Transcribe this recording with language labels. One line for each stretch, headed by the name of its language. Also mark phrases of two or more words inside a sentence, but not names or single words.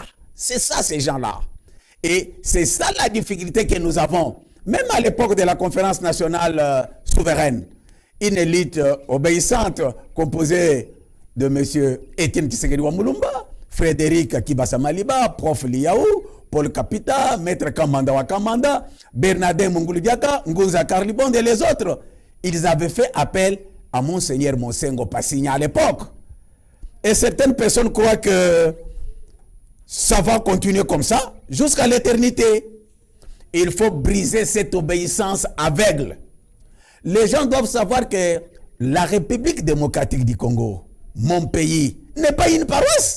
French: C'est ça, ces gens-là. Et c'est ça la difficulté que nous avons. Même à l'époque de la conférence nationale souveraine, une élite obéissante composée de M. Étienne Tshisekedi Wamulumba, Frédéric Kibasa Maliba, Prof Liaou, Paul Kapita, Maître Kamanda Wakamanda, Bernardin Munguludiaka, Nguza Karlibonde et les autres. Ils avaient fait appel à Monseigneur Monsengo Passigna à l'époque. Et certaines personnes croient que ça va continuer comme ça jusqu'à l'éternité. Il faut briser cette obéissance aveugle. Les gens doivent savoir que la République démocratique du Congo, mon pays n'est pas une paroisse.